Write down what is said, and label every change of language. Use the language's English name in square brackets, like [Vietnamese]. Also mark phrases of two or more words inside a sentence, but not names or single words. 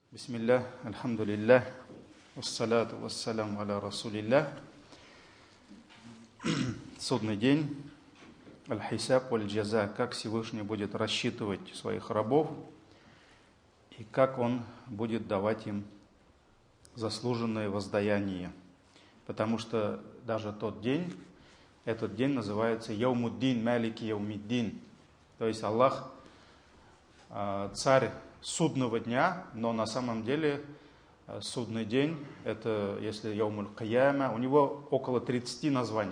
[Arabic] بسم الله الحمد لله والصلاة والسلام على رسول الله. [Russian] Судный день, [Arabic] الحساب والجزاء, [Russian] как Всевышний будет рассчитывать своих рабов и как Он будет давать им заслуженное воздаяние. Потому что даже тот день, этот день называется Яумуддин, [Arabic] مالك يوم الدين. [Russian] То есть Аллах царь судного дня, но на самом деле судный день, это если [Arabic] يوم القيامة, [Russian] у него около 30 названий.